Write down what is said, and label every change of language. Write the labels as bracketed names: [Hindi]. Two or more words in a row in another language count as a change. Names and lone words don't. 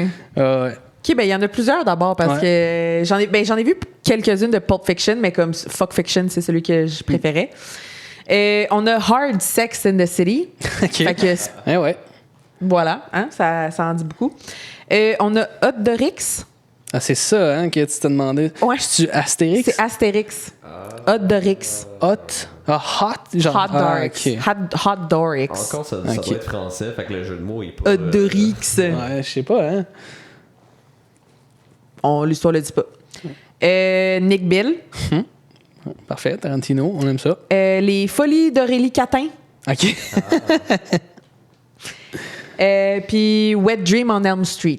[French] OK, ben il y en a plusieurs d'abord parce que j'en ai vu quelques-unes de Pulp Fiction, mais comme Fuck Fiction, c'est celui que je préférais. On a Hard Sex in the City. OK. Fait que, ouais. Voilà, hein, ça en dit beaucoup. On a Hot Dorix. Ah, c'est ça, hein, que tu t'as demandé. Ouais. C'est-tu Astérix? C'est Astérix. Hot Dorix. Hot? Ah, hot? Genre, Hot Dorix. Okay. Hot Dorix. Encore, ça doit être français, fait que le jeu de mots est pas... Hot Dorix. Ouais, je sais pas, hein. L'histoire le dit pas. Nick Bill. Parfait, Tarantino, on aime ça. Les Folies d'Aurélie Catin. OK. Puis Wet Dream on Elm Street.